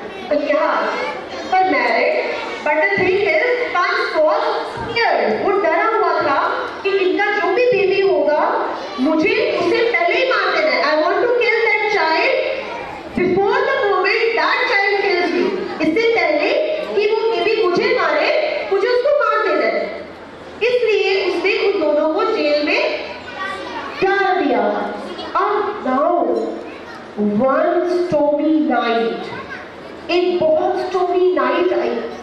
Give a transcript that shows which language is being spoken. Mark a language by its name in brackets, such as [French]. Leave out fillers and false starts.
[English] Yeah, for married. But the thing is, Kans was scared. [Hindi] वो डरा हुआ था कि इनका जो भी बेबी होगा, मुझे उसे पहले ही मार देना है. [English] I want to kill that child before the moment that child kills me. [Hindi] इससे पहले कि वो बेबी मुझे मारे, मुझे उसको मार देना है. इसलिए उसने उन दोनों को जेल में डाल दिया. अब [English] now one stormy night, [Hindi] एक बहुत stormy night आई.